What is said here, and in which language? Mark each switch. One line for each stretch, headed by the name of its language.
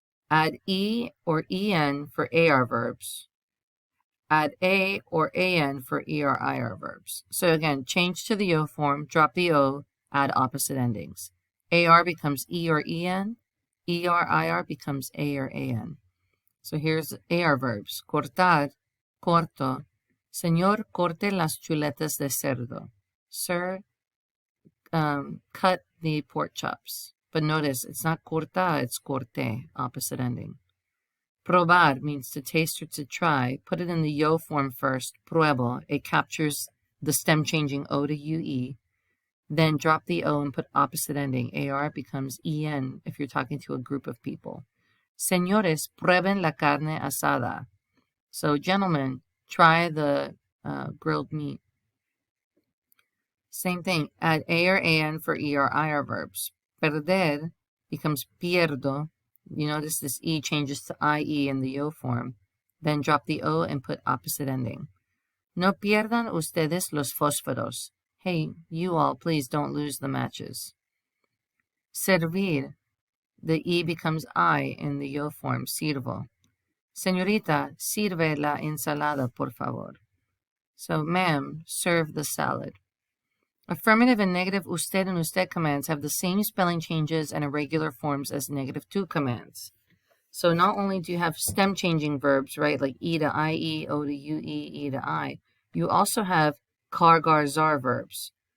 English: Add e or en for AR verbs. Add a or an for ER/IR verbs. So again, change to the yo form, drop the o, add opposite endings. AR becomes e or en, ER/IR becomes a or an. So here's AR verbs. Cortar, corto.
Spanish: Señor, corte las chuletas de cerdo.
English: Sir, cut the pork chops. But notice, it's not corta, it's corte, opposite ending. Probar means to taste or to try. Put it in the yo form first, pruebo. It captures the stem changing o to ue. Then drop the o and put opposite ending. AR becomes en if you're talking to a group of people.
Spanish: Señores, prueben la carne asada.
English: So, gentlemen, try the grilled meat. Same thing. Add a or an for ER/IR verbs. Perder becomes pierdo. You notice this e changes to ie in the yo form. Then drop the o and put opposite ending.
Spanish: No pierdan ustedes los fósforos.
English: Hey, you all, please don't lose the matches. Servir. The e becomes I in the yo form, sirvo.
Spanish: Señorita, sirve la ensalada, por favor.
English: So, ma'am, serve the salad. Affirmative and negative usted and usted commands have the same spelling changes and irregular forms as negative to commands. So not only do you have stem changing verbs, right, like e to ie, o to ue, e to I, you also have car, gar, zar verbs.